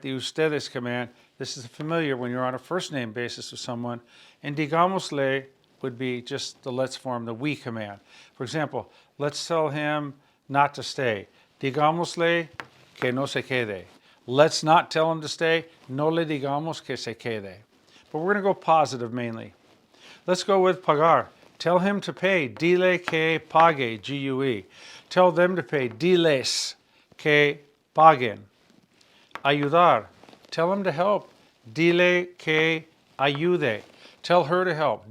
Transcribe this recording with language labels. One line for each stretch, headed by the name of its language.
English: The ustedes command. This is familiar when you're on a first name basis with someone. And digámosle would be just the let's form, the we command. For example, let's tell him not to stay.
Spanish: Digámosle que no se quede.
English: Let's not tell him to stay.
Spanish: No le digamos que se quede.
English: But we're going to go positive mainly. Let's go with pagar. Tell him to pay.
Spanish: Dile que pague,
English: G-U-E. Tell them to pay.
Spanish: Diles que paguen. Ayudar.
English: Tell him to help.
Spanish: Dile que ayude.
English: Tell her to help.